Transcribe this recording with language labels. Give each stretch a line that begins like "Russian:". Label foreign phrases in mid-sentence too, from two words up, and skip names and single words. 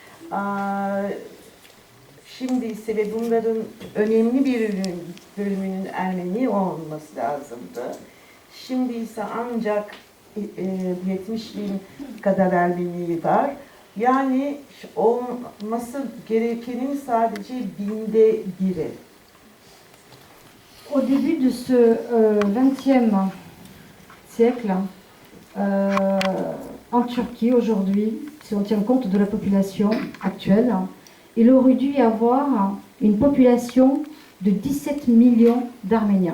Turkish: Şimdi ise ve bunların önemli bir bölümünün Ermeni olması lazımdı. Şimdi ise ancak 70 bin kadar Ermeni var. Yani olması gerekenin sadece 1/1000'i.
French: Au début de ce XXe siècle, en Turquie aujourd'hui, si on tient compte de la population actuelle, il aurait dû y avoir une population de 17 millions d'Arméniens.